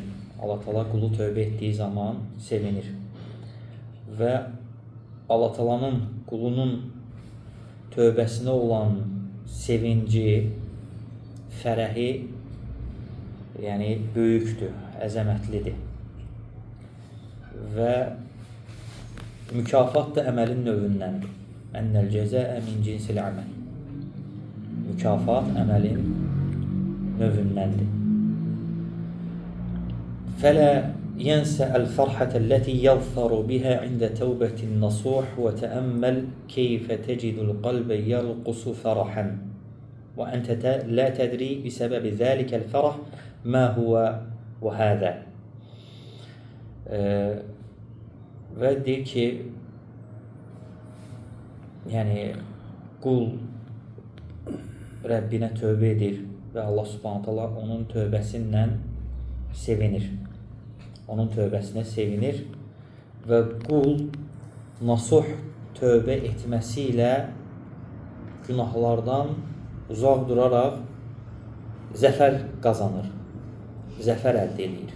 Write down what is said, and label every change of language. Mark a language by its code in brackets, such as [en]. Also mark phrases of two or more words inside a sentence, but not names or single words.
[az] Allah ta'ala qulu tövbə etdiyi zaman sevinir. Və Allah ta'alanın qulunun tövbəsinə olan sevinci, fərəhi, yəni böyükdür, əzəmətlidir. Və mükafat da əməlin növündəndir. [ar] إن الجزاء من جنس العمل. [az] Mükafat əməlin növündəndir. [ar] Fələ ينسى الفرحة التي يظفر بها عند توبة النصوح وتأمل كيف تجد القلب يرقص فرحا وأنت لا تدري بسبب ذلك الفرح ما هو وهذا. [az] Və deyir ki, yəni qul Rəbbinə tövbə edir və Allah [ar] سبحانه تعالى [az] onun tövbəsindən sevinir. Onun tövbəsinə sevinir və qul nasuh tövbə etməsi ilə günahlardan uzaq duraraq zəfər qazanır, zəfər əldə edir.